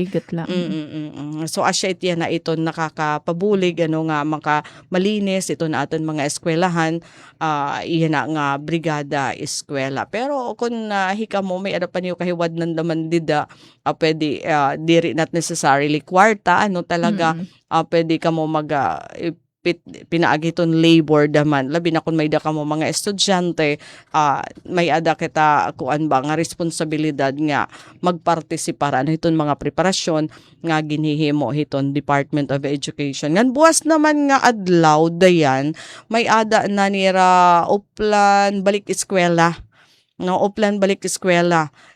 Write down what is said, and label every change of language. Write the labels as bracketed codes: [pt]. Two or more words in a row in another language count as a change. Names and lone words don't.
[war] Haligot lang. So asya itiya na ito nakakapabulig nga malinis ito na aton mga eskwelahan iyan na nga brigada eskwela. Pero kung hika mo may ada pa niyo kahiwad nan naman dida pwede diri [en] not necessarily [war] kwarta talaga pwede ka mo pinaagiton labor daman labi na kung may da ka mo mga estudyante may ada kita kuan ba nga responsibilidad nga magpartisipar iton mga preparasyon nga ginhihimo hiton Department of Education ngan buwas naman nga adlaw dayan may ada na nira uplan balik eskwela uplan balik eskwela